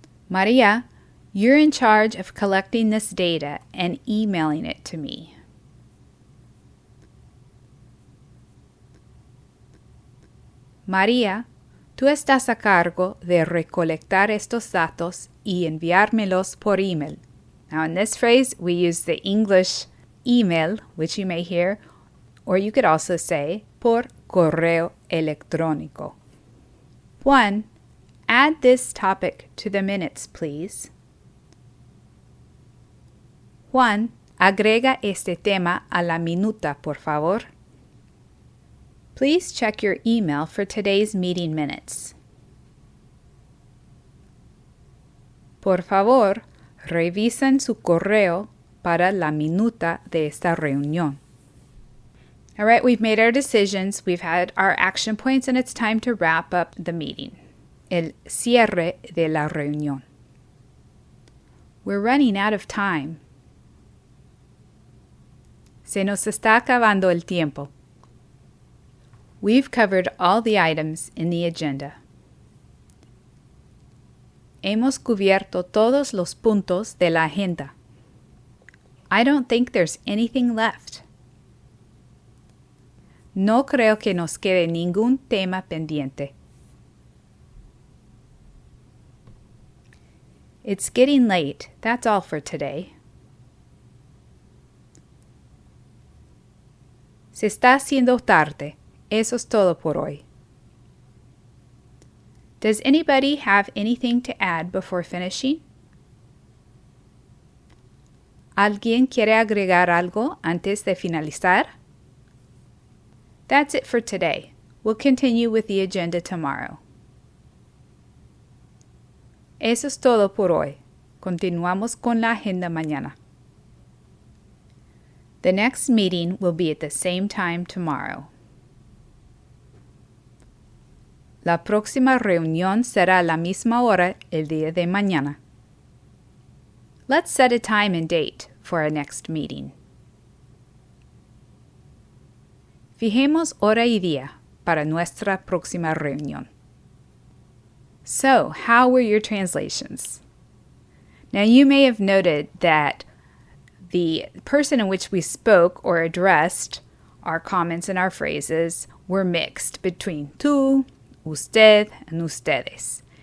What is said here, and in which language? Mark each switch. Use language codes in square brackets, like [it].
[en] María, you're in charge of collecting this data and emailing it to me. [es] María, tú estás a cargo de recolectar estos datos y enviármelos por email. [en] Now in this phrase, we use the English email, which you may hear, or you could also say [es] por correo electrónico. [en] Juan, add this topic to the minutes, please. [es] Juan, agrega este tema a la minuta, por favor. [en] Please check your email for today's meeting minutes. [es] Por favor, revisen su correo para la minuta de esta reunión. [en] All right, we've made our decisions, we've had our action points, and it's time to wrap up the meeting. [es] El cierre de la reunión. [en] We're running out of time. [es] Se nos está acabando el tiempo. [en] We've covered all the items in the agenda. [es] Hemos cubierto todos los puntos de la agenda. [en] I don't think there's anything left. [es] No creo que nos quede ningún tema pendiente. [en] It's getting late. That's all for today. [es] Se está haciendo tarde. Eso es todo por hoy. [en] Does anybody have anything to add before finishing? [es] ¿Alguien quiere agregar algo antes de finalizar? [en] That's it for today. We'll continue with the agenda tomorrow. [es] Eso es todo por hoy. Continuamos con la agenda mañana. [en] The next meeting will be at the same time tomorrow. [es] La próxima reunión será a la misma hora el día de mañana. [en] Let's set a time and date for our next meeting. [es] Fijemos hora y día para nuestra próxima reunión. [en] So, how were your translations? Now, you may have noted that the person in which we spoke or addressed our comments and our phrases were mixed between tú, usted, and ustedes.